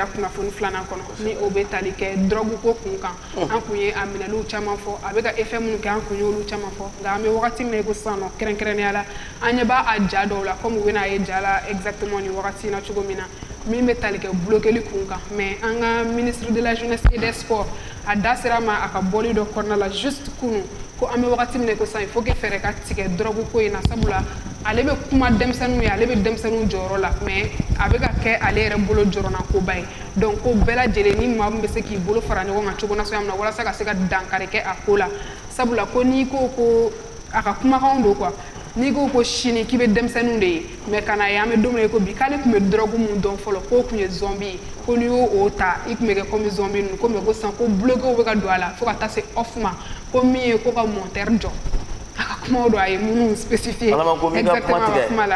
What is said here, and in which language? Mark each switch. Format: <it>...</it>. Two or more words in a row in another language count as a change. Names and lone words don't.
<bm>kunnafoni filanan kɔnɔ ni o bɛ tali kɛ drogue ko kun kan an kun ye a minɛliw caman fɔ a bɛ ka effet minnu kɛ an kun y'olu caman fɔ nka an bɛ wagati min na i ko sisan nɔ kɛrɛnkɛrɛnnenya la an ɲɛ b'a ja dɔw la comme u bɛna a ye ja la exactement ni wagati in na cogo min na min bɛ tali kɛ bloqueli kun kan mais an ka</bm> <fr>ministre de la jeunesse et des sports</fr> <bm>a da sera ma a ka bɔli dɔ kɔnɔna la juste kunun ko an bɛ wagati min na i ko sisan</bm> <fr>il faut que</fr> <bm>fɛɛrɛ ka tigɛ drogue ko in na sabula ale bɛ kuma denmisɛnninw ye ale bɛ denmisɛnninw jɔyɔrɔ la mais a bɛ ka kɛ ale yɛrɛ bolo jɔrɔna koba ye donc ko bɛɛ lajɛlen ni maa min bɛ se k'i bolo fara ɲɔgɔn kan cogo nasuguya min na walasa ka se ka dankari kɛ a ko la sabula ko n'i ko ko a ka kumakanw don quoi n'i ko ko sini k'i bɛ denmisɛnninw de ye mais ka na ye an bɛ don min na ko bi k'ale tun bɛ drogue min dɔn fɔlɔ k'o tun ye zombie ye ko n'i y'o ta i tun bɛ kɛ</bm> <fr>comme zombie</fr> <bm>ninnu ko mais ko sisan ko bloquew bɛ ka don a la fo ka taa se off ma ko min ye ko ka monteur jɔ a ka kumaw don a ye minnu spécifié exactement a ka kuma la</bm>